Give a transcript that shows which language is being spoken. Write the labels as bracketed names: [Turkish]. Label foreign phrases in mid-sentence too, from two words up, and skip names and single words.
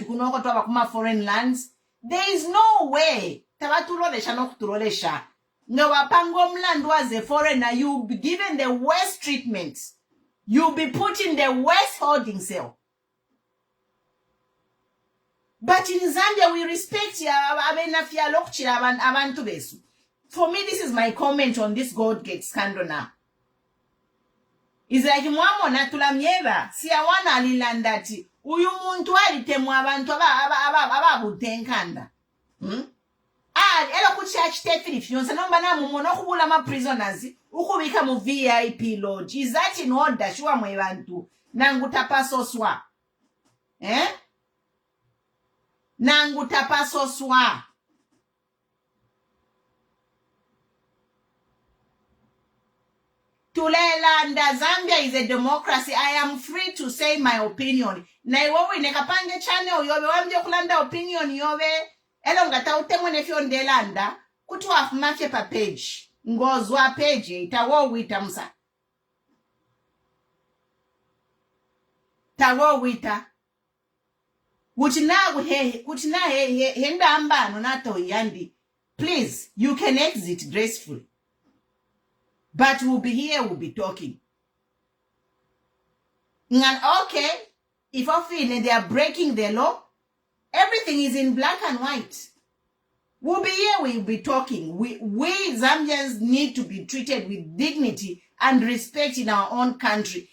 [English] Foreign lands. There is no way. No, Wapangomland was a foreigner. You'll be given the worst treatment. You'll be put in the worst holding cell. But in Zambia, we respect [Bemba] abantu besu. [English] For me, this is my comment on this Goldgate scandal now. It's like [Bemba] mwamona tulamyeba siyawana alilandati uyu muntu alitemwa abantu ababutenkanda. Elo kuchachi tefili yonse nomba na mumono kubula ma prisoners ukubika mu [English] VIP lodge. Is that in order? [Bemba] Shuwa mwe bantu nangu tapasoswa. Nangu tapasoswa. [English] Tulelanda, Zambia is a democracy. I am free to say my opinion. [Bemba] Na iwowe nekapange channel yobe wamje kulanda opinion yobe. Elo ngata utemwe nefyo ndelanda kutu afumafye pa page. Ngozwa page itawo wita musa. Tawo wita. Kutina henda ambano nato yandi. [English] Please, you can exit gracefully. But we'll be here, we'll be talking. And okay, if I feel they are breaking the law, everything is in black and white. We'll be here, we'll be talking. We Zambians need to be treated with dignity and respect in our own country.